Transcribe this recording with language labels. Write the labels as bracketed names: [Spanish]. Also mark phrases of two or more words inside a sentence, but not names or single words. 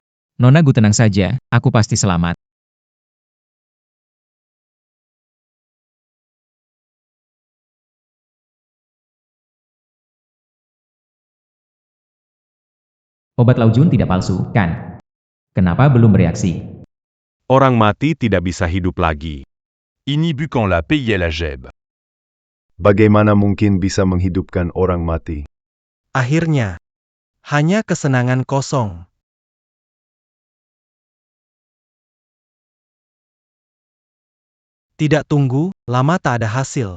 [Indonesian] Nona Gu tenang saja, aku pasti selamat. Obat Laujun tidak palsu, kan? Kenapa belum bereaksi? Orang mati tidak bisa hidup lagi. Ini bukan la payait la jeb. Bagaimana mungkin bisa menghidupkan orang mati? Akhirnya, hanya kesenangan kosong. Tidak tunggu, lama tak ada hasil.